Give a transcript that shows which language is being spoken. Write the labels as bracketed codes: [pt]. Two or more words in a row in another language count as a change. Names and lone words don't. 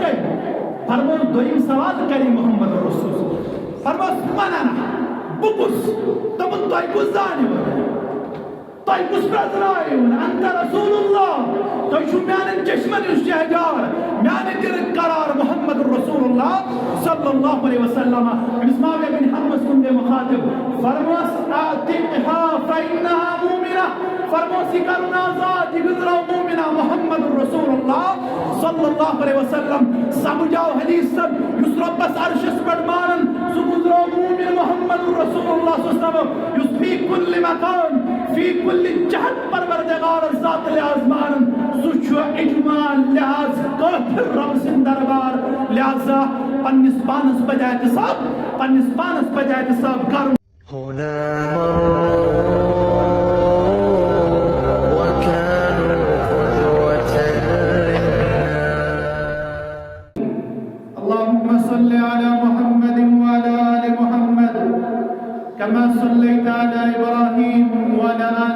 [ks] کَنہِ فرموس دوٚیِم سوال کَرِ محمد رسول فرموس [ar] من انا [ks] بہٕ کُس دوٚپُن تۄہہِ کُس زانِوٕ تۄہہِ کُس پرٛزنٲیِوُن [ar] انت رسول اللہ [ks] تۄہہِ چھُو میانٮ۪ن چشمن ہُنٛد شہجار میانہِ دِلٕکۍ قرار محمد رسول اللہ [ar] صلی اللہ علیہ وسلم [ks] أمِس معاویہ بن حکمس کُن گٔے مُخاطب فرموس [ar] اعتقها فإنها مؤمنة [ks] فرموس یہِ کرُن آزاد یہِ گٔنٛزراو مومِنہ [ar] محمد رسول اللہ صلی اللہ علیہ وسلم [ks] سمجھاو حدیثن یُس رۄبس عرشس پٮ۪ٹھ مانن سُہ گٔنٛزراو مومِن محمد رسول اللہ [ar] صلی اللہ علیہ وسلم [ks] یُس [ar] فی کُلہِ مکان فی کُلہِ جہت [ks] پروردگار ذات لحاظ مانن سُہ چھُ اجماع لحاظ کٲفِر رۄبہٕ سٕنٛدِ دربار لہذا پننِس پانس پزِ احتساب کرُن [ar] كما صليت على إبراهيم وعلى آل